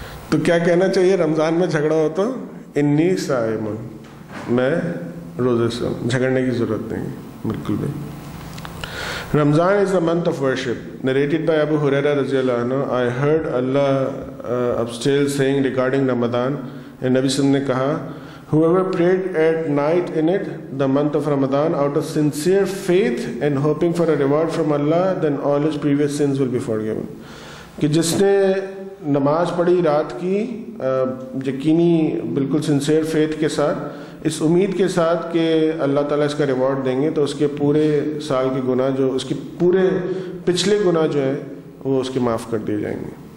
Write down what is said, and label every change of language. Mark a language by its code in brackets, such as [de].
[ur] تو کیا کہنا چاہیے رمضان میں جھگڑا ہو تو؟ [ar] انی صائم، [ur] میں روزے سے ہوں. جھگڑنے کی ضرورت نہیں بالکل بھی. [en] Ramzan is a month of worship. Narrated by Abu Hurairah radhiyallahu anhu, I heard Allah upstairs saying regarding Ramadan, and Nabi sallallahu alaihi wasallam [ur] ne kaha, [en] whoever prayed at night in it, the month of Ramadan, out of sincere faith and hoping for a reward from Allah, then all his previous sins will be forgiven. [ur] کہ جس نے نماز پڑھی رات کی یقینی بالکل sincere faith کے ساتھ، اس امید کے ساتھ کہ اللہ تعالیٰ اس کا ریوارڈ دیں گے، تو اس کے پورے سال کے گناہ، جو اس کے پورے پچھلے گناہ جو ہیں وہ اس کے معاف کر دیے جائیں گے.